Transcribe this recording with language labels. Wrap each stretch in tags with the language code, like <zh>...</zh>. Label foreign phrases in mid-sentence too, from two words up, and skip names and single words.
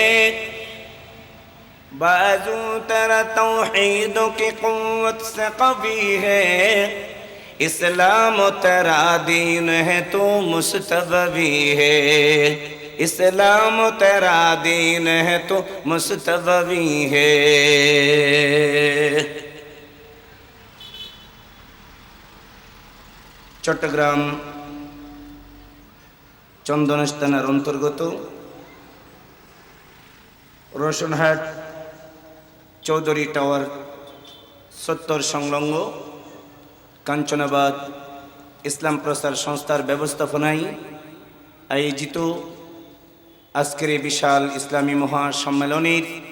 <ur>بازو تیرا توحید کی قوت سے قوی ہے اسلام تیرا دین ہے تو مستوی ہے اسلام تیرا دین ہے تو مستوی ہے</ur> <bn>চট্টগ্রাম চন্দনেশ থানার অন্তর্গত রোশনহাট চৌধুরী টাওয়ার সত্তর সংলগ্ন কাঞ্চনাবাদ ইসলাম প্রচার সংস্থার ব্যবস্থাপনায় আয়োজিত আজকের এই বিশাল ইসলামী মহাসম্মেলনের</bn>